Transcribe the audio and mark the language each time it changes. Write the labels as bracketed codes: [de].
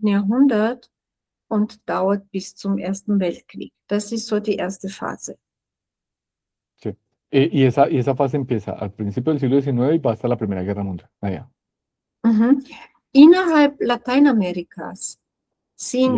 [de] Jahrhundert und dauert bis zum Ersten Weltkrieg. Das ist so die erste Phase. [es] Sí. Y esa fase empieza al principio del siglo XIX y va hasta la Primera Guerra Mundial. Allá. Mhm. [de] Innerhalb Lateinamerikas sind